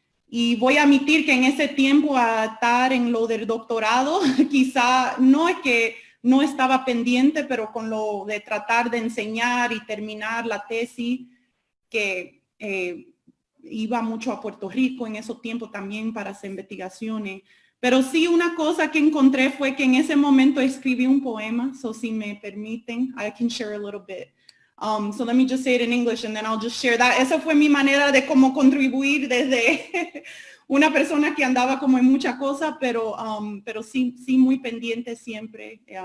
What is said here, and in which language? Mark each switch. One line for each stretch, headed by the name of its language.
Spanish: Y voy a admitir que en ese tiempo a estar en lo del doctorado, quizá no es que no estaba pendiente, pero con lo de tratar de enseñar y terminar la tesis, que iba mucho a Puerto Rico en esos tiempos también para hacer investigaciones. Pero sí, una cosa que encontré fue que en ese momento escribí un poema, so si me permiten,
English: I can share a little bit. So let me just say it in English and then I'll just share that.
Spanish: Esa fue mi manera de cómo contribuir desde una persona que andaba como en muchas cosas, pero sí muy pendiente siempre.